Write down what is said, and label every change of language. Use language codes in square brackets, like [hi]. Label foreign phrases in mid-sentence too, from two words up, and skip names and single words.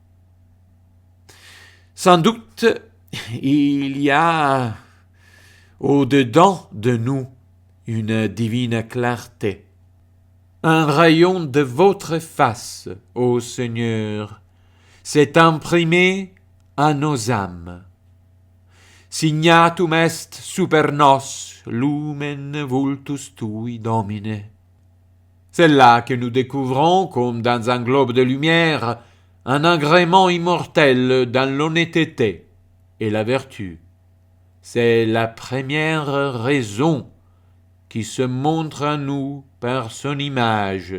[fr] Sans doute, il y a au-dedans de nous une divine clarté, un rayon de votre face, ô Seigneur, s'est imprimé à nos âmes. [la] Signatum est super nos lumen vultus tui, Domine. [fr] C'est là que nous découvrons, comme dans un globe de lumière, un agrément immortel dans l'honnêteté et la vertu. C'est la première raison qui se montre à nous par son image.